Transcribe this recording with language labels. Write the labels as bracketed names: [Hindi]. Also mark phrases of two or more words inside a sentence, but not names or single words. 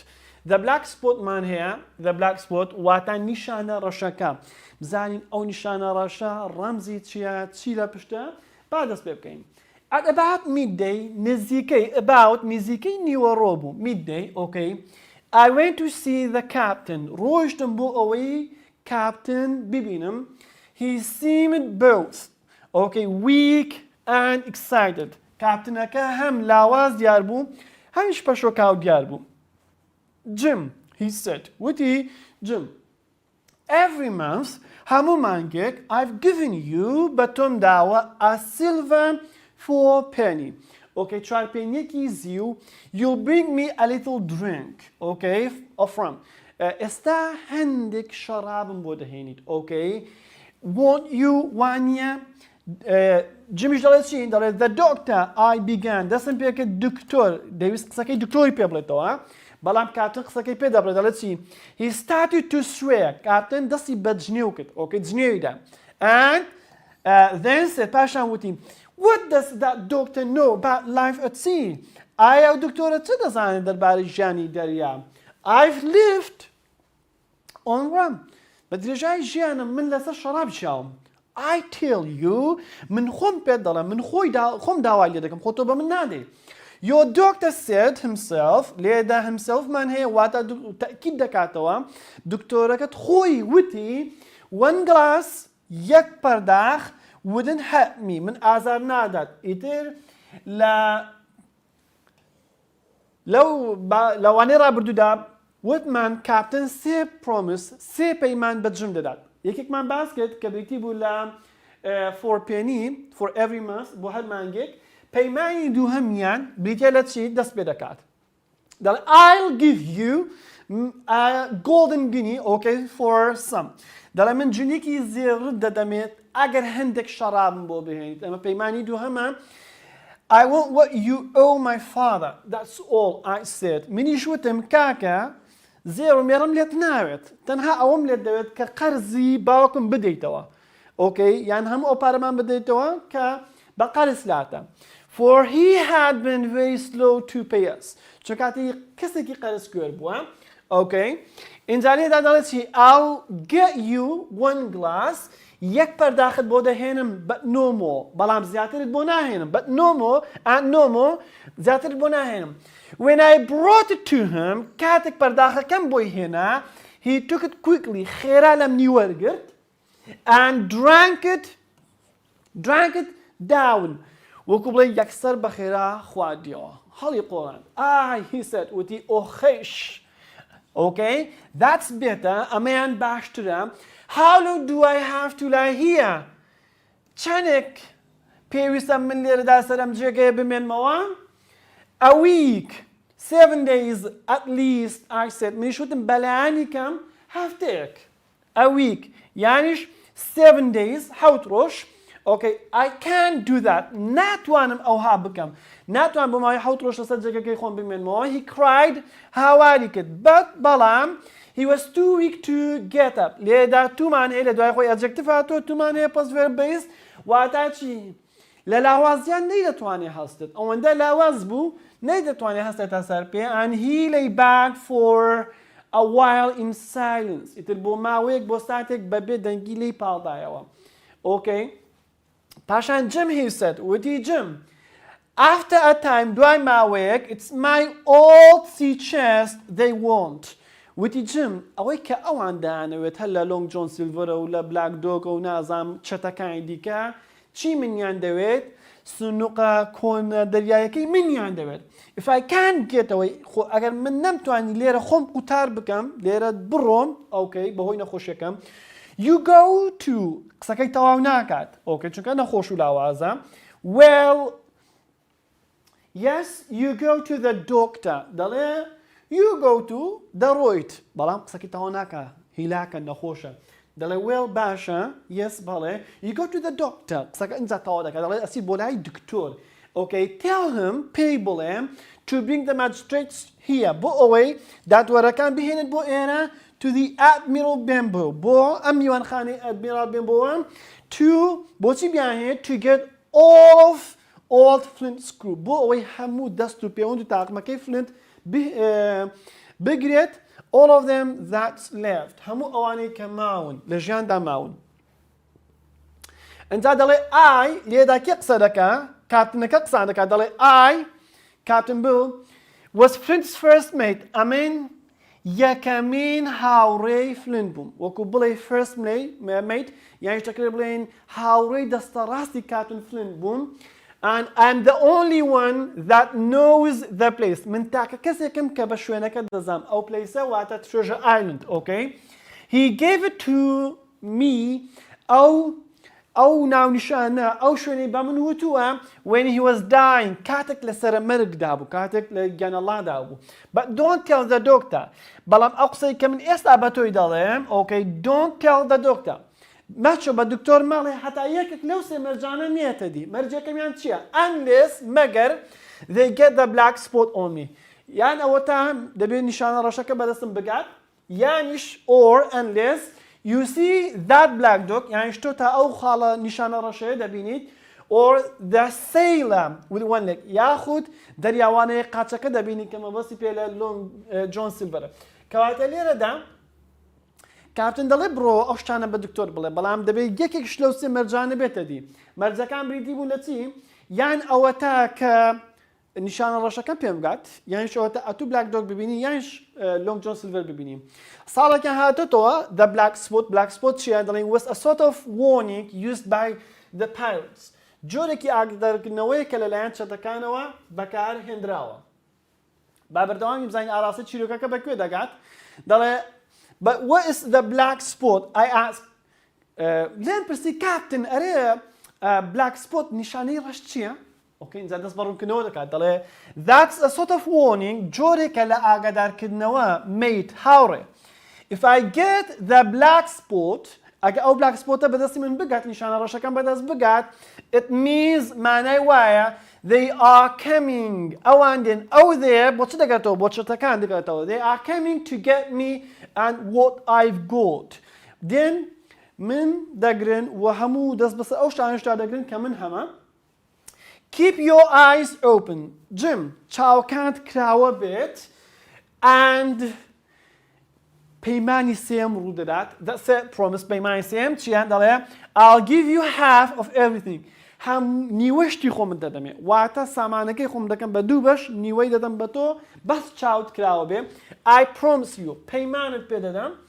[English] The black spot [Central Kurdish] مان هەیە [English] the black spot [Central Kurdish] واتە نیشانە ڕەشەکە. بزانین ئەو نیشانە ڕەشە ڕەمزی چیە چی لە پشتە با دەست پێ بکەین. [English] At about midday [Central Kurdish] نزیکەی نیوەڕۆ بوو [English] midday, okay, I went to see the captain. [Central Kurdish] ڕۆیشتم بۆ ئەوەی کاپتن ببینم. [English] He seemed both, okay, weak and excited. [Central Kurdish] کاپتنەکە هەم لاواز دیار بوو هەمیش پەشۆکاو دیار بوو. [English] Jim, he said, وتی Jim, every month [Central Kurdish] هەموو مانگێک [English] I've given you [Central Kurdish] بە تۆم داوە [English] a silver for penny. [Central Kurdish] Okay, 4 پێنیەکی زیو. [English] You'll bring me a little drink, okay, of rum. [Central Kurdish] ئێستا هەندێک شەرابم بۆ دەهێنیت, okay. [English] Won't you [Central Kurdish] وانە جمیش دەڵێت چی؟ [English] دەڵێت the doctor I began. [Central Kurdish] دەستم پێکرد دکتۆر دەویست قسەکەی دکتۆری پێ بڵێتەوە. بەڵام کاپتن قسەکەی پێ دەبڵێت دەڵێت چی؟ [English] He started to swear. [Central Kurdish] کاپتن دەستی بە جنێو کرد, okay, جنێویدا. [English] And then said [Central Kurdish] پاشان وتی [English] What does that doctor know about life at sea? [Central Kurdish] ئایا دکتۆرە چه دەزانێت دەربارەی ژیانی دەریا؟ [English] I've lived on rum. [Central Kurdish] بە درێژایی ژیانم من لەسەر شەراب ژیاوم. [English] I tell you, [Central Kurdish] من خۆم پێت دەڵێم, من خۆم داوای لێ دەکەم, خۆ تۆ بە من نادەی. [English] Your doctor said himself, [Central Kurdish] لێدا himself مان هەیە واتە تەکید دەکاتەوە, دکتۆرەکەت خۆی وتی 1 glass یەک پەرداخ [English] wouldn't hurt me. [Central Kurdish] من ئازار نادات. ئیتر لەوانەی ڕابردوودا وتمان کاپتن 3 promise 3 پەیمان بەجم دەدات. یەکێکمان باس کرد کە بریتی بوو لە [English] 4 penny for every month [Central Kurdish] بۆ هەر مانگێک. پەیمانی دووهەمیان بریتە لە چی دەست پێ دەکات. [English] دەڵێ I'll give you a golden guinea, okay, for some. [Central Kurdish] دەڵێ من جنێکی زێڕت دەدەمێت ئەگەر هەندێک شەرابم بۆ بهێنیت. ئەمە پەیمانی دووهەمە. [English] I want what you owe my father. That's all I said. [Central Kurdish] منیش وتم کاکە زێڕ و مێڕم لێت ناوێت. تەنها ئەوەم لێت دەوێت کە قەرزی باوکم بدەیتەوە. Okay, یان هەموو ئەو پارەمان بدەیتەوە کە بە قەرز لاتە. [English] For he had been very slow to pay us. [Central Kurdish] چون کاتی کەسێکی قەرزکوێر بووە. [English] Okay. [Central Kurdish] اینجا لێدا دەڵێت چی [English] I'll get you 1 glass. [Central Kurdish] یەک پەرداخت بۆ دەهێنم [English] but no more. [Central Kurdish] بەڵام زیاترت بۆ ناهێنم. [English] But no more and no more. [Central Kurdish] زیاترت بۆ ناهێنم. [English] When I brought it to him, [Central Kurdish] کاتێک پەرداخەکەم بۆی هێنا, [English] he took it quickly. [Central Kurdish] خێرا لەم نیوەرگرت [English] and drank it down. [Central Kurdish] وەکو بڵێ یەکسەر بە خێرا خواردیەوە هەڵی قۆڵان [English] he said [Central Kurdish] وتی خێش [English] okay that's better [Central Kurdish] ئەمەیان باشترە [English] how long do I have to lie here [Central Kurdish] چەندێک پێویستە من لێرەدا سەرم جێگەیە بمێنمەوە [English] a week 7 days at least I said [Central Kurdish] منیش وتم بەلایانی کەم هەفتەیەک [English] a week [Central Kurdish] یانیش 7 days حەوت ڕۆژ [English] okay I can't do that [Central Kurdish] ناتوانم ئەوها بکەم ناتوان بۆ ماوەی حەوت ڕۆژ لەسەر جێگەکەی خۆم بمێنمەوە [English] he cried [Central Kurdish] هاواری کرد بەڵام [English] he was too weak to get up [Central Kurdish] لێدا تومان هەیە لە دوای خۆی ئەجەکتیڤ هاتۆ تومان هەیە پەس [English] verb based [Central Kurdish] واتە چی لە لاوازیان نەیدەتوانێ هەستێت ئەوەندە لاواز بوو نەیدەتوانێ هەستێتە سەر پێ [English] and he lay back for a while in [Central Kurdish] silence ئیتر بۆ ماوەیەک بۆ ساتێک بەبێ دەنگی لێی پاڵدایەوە okay پاشان جم [English] he said [Central Kurdish] وتی جم [English] after a time [Central Kurdish] دوای ماوەیەک [English] it's my old sea chest they want [Central Kurdish] وتی جم ئەوەی کە ئەوان دانەوێت هەر لە لۆنگ جۆن سیلڤەرە و لە بلاک دۆگە و نازام چەتەکانی دیکە چی منیان دەوێت سنووقە کۆنە دەریایەکەی منیان دەوێت [English] if I can't get away [Central Kurdish] ئەگەر من نەمتوانی لێرە خۆم قوتار بکەم لێرە بڕۆم ئەوکەی بەهۆی نەخۆشیەکەم [English] you go to [Central Kurdish] قسەکەی تەواو ناکات ئۆکەی چونکە نەخۆش و لاوازە well [English] yes you go to the doctor دەڵێ you go to [Central Kurdish] دەڕۆیت بەڵام قسەکەی تەواو ناکە هیلاکە نەخۆشە دەڵێ [English] well [Central Kurdish] باشە yes بەڵێ [English] you go to the doctor [Central Kurdish] قسەکە ئینجا تەواو دەکات دەڵێ ئەسی بۆ لای دکتۆر [English] okay tell him [Central Kurdish] پێی بڵێ [English] to bring the magistrates here [Central Kurdish] بۆ ئەوەی دادوەرەکان بهێنێت بۆ ئێرە [English] to the admiral bamboo [Central Kurdish] بۆ ئەم میوانخانەی admiral bamboo to بۆچی بیانهێت [English] to get off old flint screw [Central Kurdish] بۆ ئەوەی هەموو دەست و پەیوەند و تاقمەکەی flint بگرێت [English] all of them that's left [Central Kurdish] هەموو ئەوانەی کە ماون لە ژیاندا ماون ئەنجا دەڵێ I لێدا کێ قسە دەکا کاپتنەکە قسان دەکات دەڵێ [English] I Captain Bill was Flint's first mate [Central Kurdish] ئەمن یەکەمین هاوڕێی فلنت بووم وەکو بڵێ [English] first mate [Central Kurdish] یانی شتەکرێ بڵێن هاوڕێی دەستە ڕاستی کاپتن فلنت بووم [English] and I'm the only one that knows the place [Central Kurdish] من تاکە کەسێکم کە بە شوێنەکە دەزام ئەو پلیسە واتە Treasure Island [English] okay he gave it to me [Central Kurdish] ئەو ناونیشانە ئەو شوێنەی بە من وتووە [English] when he was dying [Central Kurdish] کاتێک لە سەرە مەرگدا بوو کاتێک لە گیانەڵادا بوو [English] but don't tell the doctor [Central Kurdish] بەڵام ئەو قسەی کە من ئێستا بە تۆی دەڵێم [English] okay don't tell the doctor [Central Kurdish] مەچۆ بە دکتۆر ماڵێ هەتا یەکێک لەو سێ مەرجانە نیەتە دی مەرجەکەمیان چییە unless مەگەر [English] they get the black spot on me [Central Kurdish] یان ئەوە تا دەبێت نیشانە ڕەشەکە بەدەستم بگات یانیش [English] or unless you see that black dog [Central Kurdish] یعنی تۆ تا ئەو خاڵە نیشانە ڕەشەیە دەبینیت [English] or the sailor with one leg [Central Kurdish] یاخود دەریاوانەیە قاچەکە دەبینیت کە مەبەستی پێ لە لۆنگ جۆن سیلڤەرە کەواتە لێرەدا کاپتن دەڵێ بڕۆ ئەو شتانە بە دکتۆر بڵێ بەڵام دەبێت یەکێکش لەو سێ مەرجانە بێتە دی مەرجەکان بریتی بوون لە چی یان ئەوە تا کە نیشانە ڕەشەکە پێم بگات یانیش ئەوە تا ئەتوو بلاک دۆگ ببینی یانیش لۆنگ جۆن سیلڤەر ببینی ساڵێکیان هاتۆتەوە [English] the black spot [Central Kurdish] چیە دەڵێن [English] was a sort of warning used by the pirates [Central Kurdish] جۆرێکی ئاگادارکردنەوەی کە لەلایەن چەتەکانەوە بەکار هێنراوە با بەردەوامی بزانین ئاراستە چیرۆکەکە بەکوێ دەگات دەڵێ [English] but what is the black spot I asked [Central Kurdish] لێن پرسی کاپتن ئەرێ [English] black spot [Central Kurdish] نیشانەی ڕەش چییە okay اینجا دەست بەڕوونکردنەوە دەکات دەڵێ [English] that's a sort of warning [Central Kurdish] جۆرێکە لە ئاگادارکردنەوە mate هاوڕێ [English] if I get the black spot [Central Kurdish] ئەگە ئەو [English] black spot [Central Kurdish] ە بەدەستی من بگات نیشانە ڕەشەکەم بەدەست بگات [English] it means [Central Kurdish] مانای وایە [English] they are coming [Central Kurdish] ئەوان دێن ئەو دێ بۆ چ دەگاتەوە بۆ چەتەکان دەگاتەوە [English] they are coming to get me and what I've got [Central Kurdish] دێن من دەگرن و هەموو دەست بەسەر ئەو شتانشتا دەگرن کە من هەمە [English] keep your eyes open Jim [Central Kurdish] چاوەکانت کراوە بێت and پەیمانی سێم ڕوو دەدات [English] that's it promise [Central Kurdish] پەیمانی سێم چیان دەڵێ [English] I'll give you half of everything [Central Kurdish] هەم نیوەشتی خۆم دەدەمێ واتە سامانەکەی خۆم دەکەم بە دوو بەش نیوەی دەدەم بە تۆ بەس چاوت کراوە بێ [English] I promise you [Central Kurdish] پەیمانت پێ دەدەم